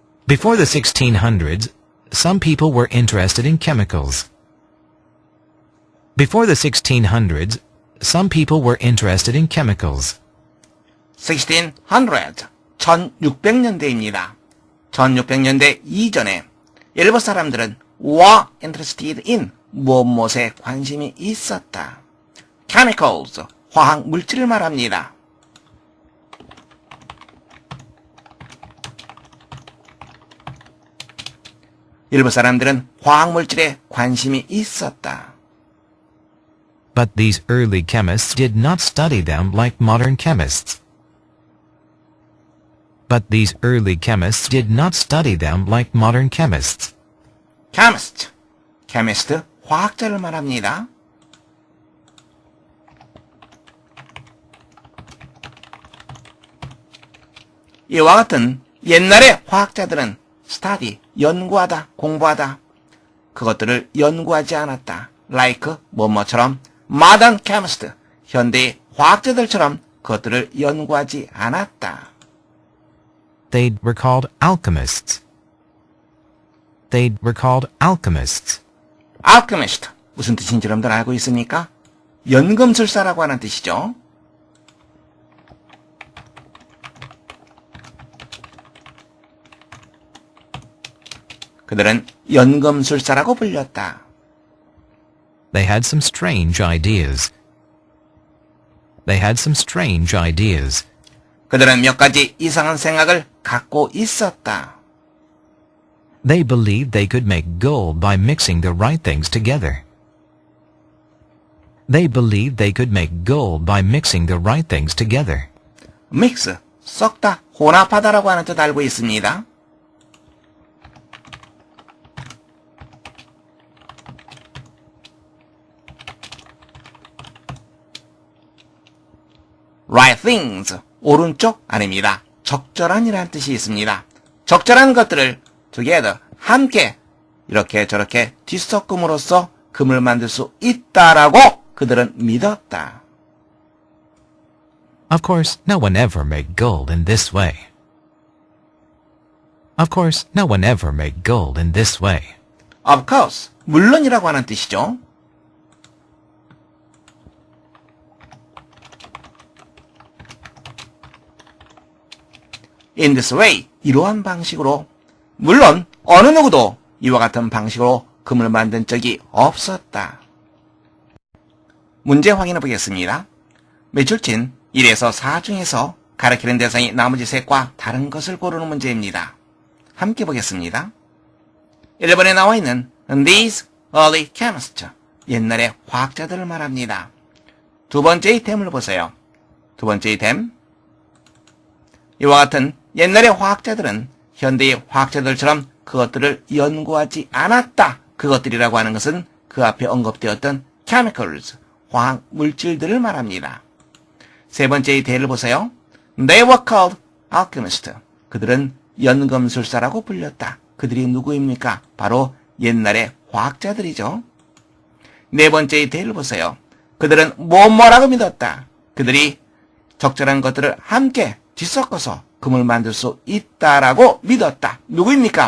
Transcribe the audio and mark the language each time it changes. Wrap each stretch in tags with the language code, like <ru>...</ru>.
<en>Before the 1600s, some people were interested in chemicals. Before the 1600s, some people were interested in chemicals.</en> <ko>1600, 1600년대입니다. 1600년대 이전에 일부 사람들은</ko> <en>were interested in</en> <ko>무엇에 관심이 있었다. chemicals, 화학 물질을 말합니다. 일부 사람들은 화학 물질에 관심이 있었다.</ko> <en>But these early chemists did not study them like modern chemists. But these early chemists did not study them like modern chemists.</en> <ko>chemist, chemist, 화학자를 말합니다. 이와 같은 옛날의 화학자들은 study, 연구하다, 공부하다. 그것들을 연구하지 않았다. like, 뭐뭐처럼 modern chemist, 현대의 화학자들처럼 그것들을 연구하지 않았다.</ko> <en>They were called alchemists. They were called alchemists.</en> <ko>alchemist, 무슨 뜻인지 여러분들 알고 있습니까? 연금술사라고 하는 뜻이죠. 그들은 연금술사라고 불렸다.</ko> <en>They had some strange ideas. They had some strange ideas.</en> <ko>그들은 몇 가지 이상한 생각을 갖고 있었다.</ko> <en>They believed they could make gold by mixing the right things together. They believed they could make gold by mixing the right things together.</en> <ko>mix, 섞다, 혼합하다라고 하는 뜻 알고 있습니다. right things, 오른쪽 아닙니다. 적절한이라는 뜻이 있습니다. 적절한 것들을 together, 함께 이렇게 저렇게 뒤섞음으로써 금을 만들 수 있다라고 그들은 믿었다.</ko> <en>Of course, no one ever made gold in this way. Of course, no one ever made gold in this way.</en> <ko>Of course, 물론이라고 하는 뜻이죠.</ko> <en>In this way,</en> <ko>이러한 방식으로 물론 어느 누구도 이와 같은 방식으로 금을 만든 적이 없었다. 문제 확인해 보겠습니다. 매출진 1에서 4 중에서 가리키는 대상이 나머지 셋과 다른 것을 고르는 문제입니다. 함께 보겠습니다. 1번에 나와 있는</ko> <en>These early chemists,</en> <ko>옛날의 화학자들을 말합니다. 두 번째 이템을 보세요. 두 번째 이템. 이와 같은 옛날의 화학자들은 현대의 화학자들처럼 그것들을 연구하지 않았다. 그것들이라고 하는 것은 그 앞에 언급되었던 chemicals, 화학 물질들을 말합니다. 세 번째 이태를 보세요.</ko> <en>They were called alchemists.</en> <ko>그들은 연금술사라고 불렸다. 그들이 누구입니까? 바로 옛날의 화학자들이죠. 네 번째 이태를 보세요. 그들은 뭐라고 믿었다. 그들이 적절한 것들을 함께 뒤섞어서 금을 만들 수 있다라고 믿었다. 누구입니까?</ko>